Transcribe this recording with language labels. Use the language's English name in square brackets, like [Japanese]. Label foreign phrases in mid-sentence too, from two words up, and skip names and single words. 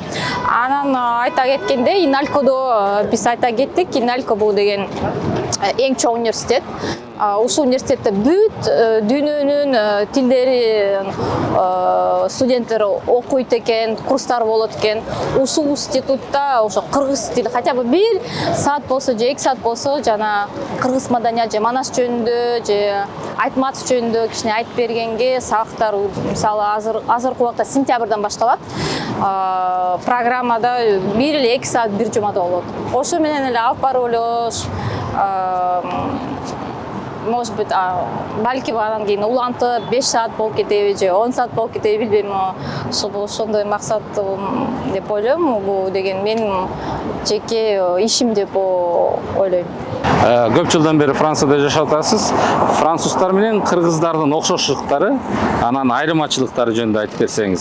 [Kyrgyz] Анан айта кеткенде, Иналькодо биз айта кеттик. Иналько бул деген эң чоң университет. Ушул университетте бүт дүйнөнүн тилдери студенттер окуйт экен, курстар болот экен. Ушул институтта ошо кыргыз тили [Russian] хотя бы [Kyrgyz] 1 саат болсо же 2 саат болсо жана кыргыз маданият же манас жөнүндө же айтматов жөнүндө кичине айтып бергенге сабактар, мисалы азыркы убакта сентябрдан башталат. Программада 1 или 2 саат бир жумада болот. Ошо менен эле алып барып эле [Russian] может быть [Kyrgyz] балки анан кийин улантып 5 саат болуп кетеби же 10 саат болуп кетеби билбейм. Ошондой максат деп ойлойм. Бул деген менин жеке ишим деп ойлойм. Көп жылдан бери Францияда жашап атасыз. Француздар менен кыргыздардын окшоштуктары, анан айырмачылыктары жөнүндө айтып берсеңиз.